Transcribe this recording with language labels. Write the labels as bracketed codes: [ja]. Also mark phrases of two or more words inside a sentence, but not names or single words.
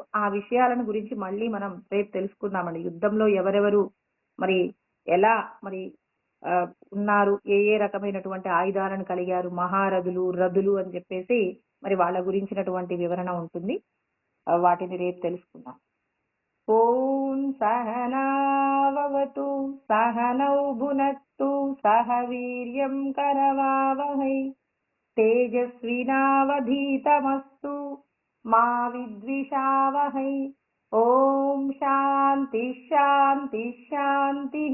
[te] ఆ విషయాలను గురించి మళ్ళీ మనం రేపు తెలుసుకుందామండి. యుద్ధంలో ఎవరెవరు మరి ఎలా మరి ఉన్నారు, ఏ ఏ రకమైనటువంటి ఆయుధాలను కలిగారు, మహారథులు, రథులు అని చెప్పేసి మరి వాళ్ళ గురించినటువంటి వివరణ ఉంటుంది. వాటిని రేపు తెలుసుకుందాం. [sa] ॐ सहना भवतु सहनौ भुनक्तु सह वीर्यं करवावहै तेजस्विनावधीतमस्तु मा विद्विषावहै। ओम शांति शांति शांतिः।